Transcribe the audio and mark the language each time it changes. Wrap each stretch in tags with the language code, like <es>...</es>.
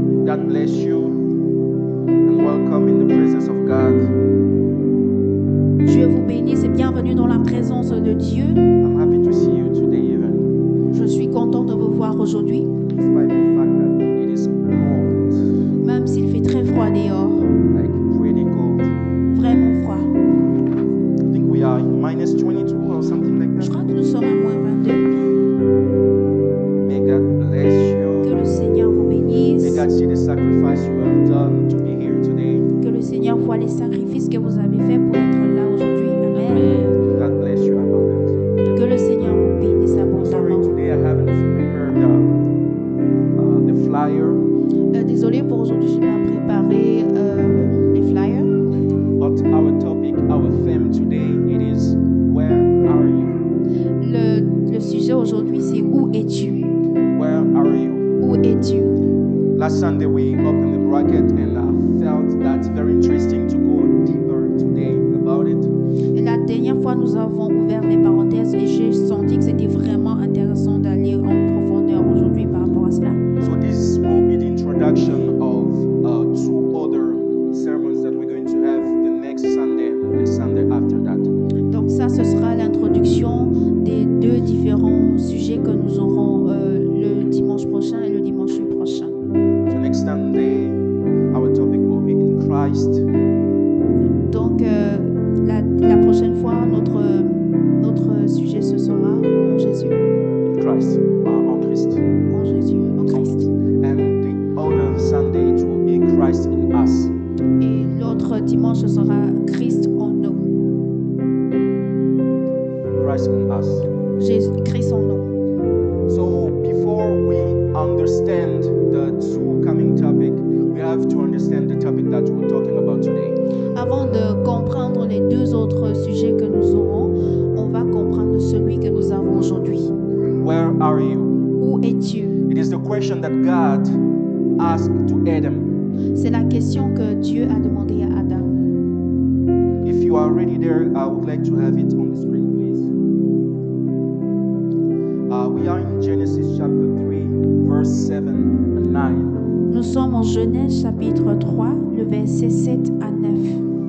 <en>God bless you and welcome in the presence of God.</en> <fr>Dieu vous bénisse et bienvenue dans la présence de Dieu.</fr> <en>I'm happy to see you today even,</en> <fr>Je suis content de vous voir aujourd'hui,</fr> <en>despite the fact that it is cold,</en> <fr>même s'il fait très froid dehors,</fr> <en>like pretty cold.</en> <fr>vraiment froid.</fr> <en>I think we are in minus 22 or something like</en> <fr>Je</fr> <en>that.</en> <fr>crois que nous sommes à moins 22.</fr> <en>May God bless</en> <fr>Que</fr> <en>you.</en> <fr>le Seigneur vous bénisse.</fr> <en>May God see the sacrifice you have done to be here today.</en> <fr>Que le Seigneur voit les sacrifices que vous avez faits pour être là aujourd'hui. Amen.</fr> <en>God bless you abundantly.</en> <fr>Que le Seigneur vous bénisse</fr> <en>Sorry,</en> <fr>abondamment.</fr> <en>today I haven't prepared the flyer,</en> <fr>Désolé pour aujourd'hui, je n'ai pas préparé les flyers.</fr> <en>but our topic, our theme today, it is where are you?</en> <fr>Le sujet aujourd'hui, c'est où es-tu?</fr> <en>Where are you?</en> <fr>Où es-tu?</fr> <en>Last Sunday we opened the bracket and I felt that's very interesting to go deeper today about it.</en> <fr>Et la dernière fois, nous avons ouvert les parenthèses et j'ai senti que c'était vraiment intéressant d'aller en profondeur aujourd'hui par rapport à cela.</fr> <en>So this will be the introduction of 2 other sermons that we're going to have the next Sunday and the Sunday after that.</en> <fr>Donc ça, ce sera l'introduction des 2 différents sujets que nous aurons le dimanche prochain et le dimanche prochain.</fr> <en>So next Sunday our topic will be in Christ.</en> <fr>Donc la prochaine fois, notre sujet, ce sera en Jésus.</fr> <en>In Christ,</en> <fr>en Christ. En Jésus, en Christ.</fr> <en>And the other Sunday it will be Christ in us.</en> <fr>Et l'autre dimanche, ce sera Christ en nous.</fr> <en>Christ in us.</en> <fr>Christ en nous.</fr> <en>So before we understand the 2 coming topic, we have to understand the topic that we're talking about today.</en> <fr>Avant de comprendre les 2 autres sujets que nous aurons, on va comprendre celui que nous avons aujourd'hui.</fr> <en>Where are you?</en> <fr>Où es-tu?</fr> <en>It is the question that God asked to Adam.</en> <fr>C'est la question que Dieu a demandé à Adam.</fr> <en>If you are already there, I would like to have it on the screen, please. We are in Genesis chapter 3, verse 7 and 9.</en> <fr>Nous sommes en Genèse chapitre 3, le verset 7 à 9.</fr>